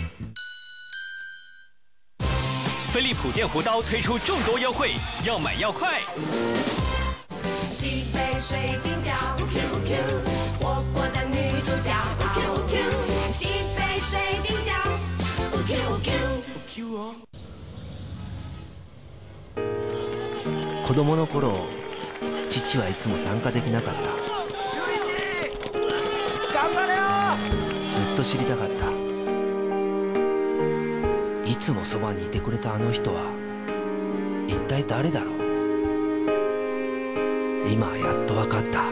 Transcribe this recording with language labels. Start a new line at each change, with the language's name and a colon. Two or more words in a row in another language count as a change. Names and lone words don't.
Chinese: 飞利浦电弧刀推出众多优惠，要买要快。西北水晶饺 QQ， 火锅的女主角 QQ， 西北水晶饺 QQ。昆
Japanese: 子供の頃父はいつも参加できなかった。頑張れよ。ずっと知りたかった。いつもそばにいてくれたあの人は一体誰だろう。今やっと分かった。